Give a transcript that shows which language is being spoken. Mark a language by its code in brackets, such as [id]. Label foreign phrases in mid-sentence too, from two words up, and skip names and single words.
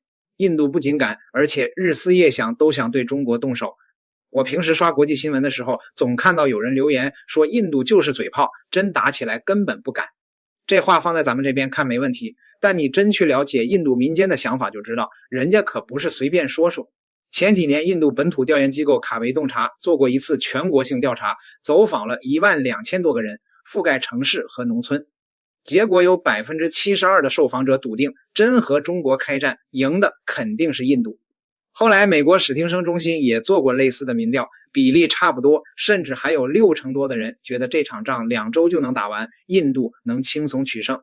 [zh] 印度不僅敢，而且日思夜想都想对中国动手。我平时刷国際新聞的时候，总看到有人留言说印度就是嘴炮，真打起来根本不敢。这話放在咱們這邊看沒問題，但你真去了解印度民間的想法就知道，人家可不是隨便说说。前几年印度本土調研機構卡維洞察做過一次全國性調查，走訪了12000多個人，覆蓋城市和農村。結果有 72% 的受訪者篤定，真和中國開戰，贏的肯定是印度。後來美國史汀生中心也做過類似的民調，比例差不多，甚至還有60%多的人覺得這場仗2周就能打完，印度能輕鬆取勝。